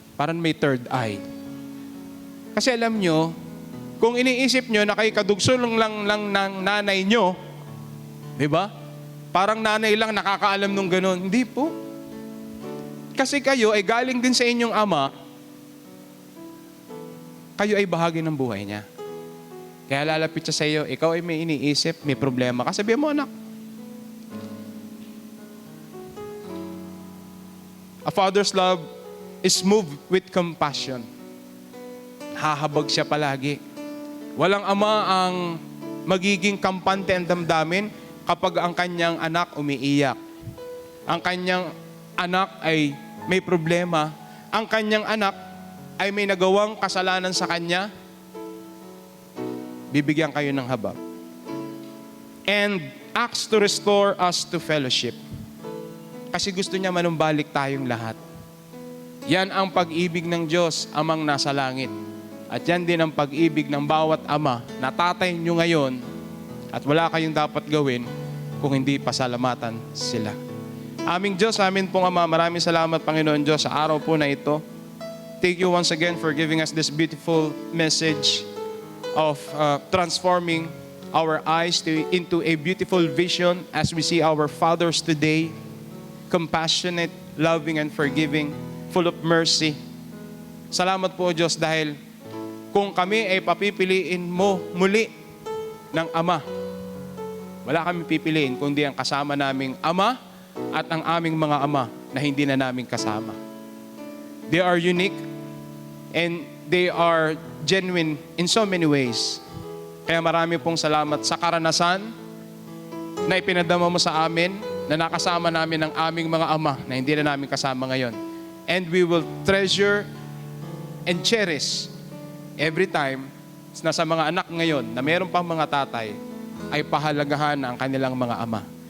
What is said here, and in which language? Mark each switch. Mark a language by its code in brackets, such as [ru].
[tl] Parang may third eye. Kasi alam nyo, kung iniisip nyo na kay kadugso lang ng nanay nyo, di ba? Parang nanay lang nakakaalam nung ganun. Hindi po. Kasi kayo ay galing din sa inyong Ama, kayo ay bahagi ng buhay niya. Kaya lalapit siya sa iyo, ikaw ay may iniisip, may problema. Kasi sabihin mo, anak, [en] a father's love is moved with compassion. [tl] Hahabag siya palagi. Walang ama ang magiging kampante ang damdamin kapag ang kanyang anak umiiyak. Ang kanyang anak ay may problema. Ang kanyang anak ay may nagawang kasalanan sa kanya, bibigyan kayo ng habag. [en] And acts to restore us to fellowship. [tl] Kasi gusto niya manumbalik tayong lahat. Yan ang pag-ibig ng Diyos, Amang nasa langit. At yan din ang pag-ibig ng bawat ama na tatay nyo ngayon at wala kayong dapat gawin kung hindi pasalamatan sila. Aming Diyos, amin pong Ama, maraming salamat Panginoon Diyos sa araw po na ito. [en] Thank you once again for giving us this beautiful message of transforming our eyes into a beautiful vision as we see our fathers today, compassionate, loving, and forgiving, full of mercy. [tl] Salamat po Diyos dahil kung kami ay papipiliin mo muli ng Ama, wala kami pipiliin kundi ang kasama naming Ama at ang aming mga ama na hindi na namin kasama. [en] They are unique and they are genuine in so many ways. [tl] Kaya marami pong salamat sa karanasan na ipinadama mo sa amin na nakasama namin ang aming mga ama na hindi na namin kasama ngayon. [en] And we will treasure and cherish every time [tl] na sa mga anak ngayon na meron pang mga tatay ay pahalagahan ang kanilang mga ama.